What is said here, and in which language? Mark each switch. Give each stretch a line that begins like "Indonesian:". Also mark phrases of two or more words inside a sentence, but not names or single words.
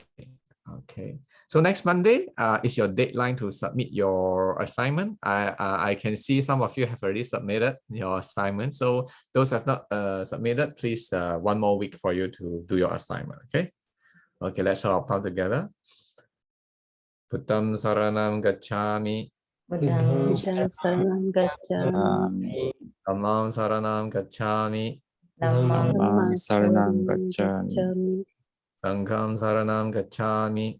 English: Okay, so next Monday is your deadline to submit your assignment. I can see some of you have already submitted your assignment. So those have not submitted, please 1 more week for you to do your assignment. Okay. Okay, let's all come together.
Pali: Buddham saranam gacchami. Buddham saranam gacchami. Dhammam saranam gacchami. Dhammam saranam gacchami. Sangham saranam gacchami.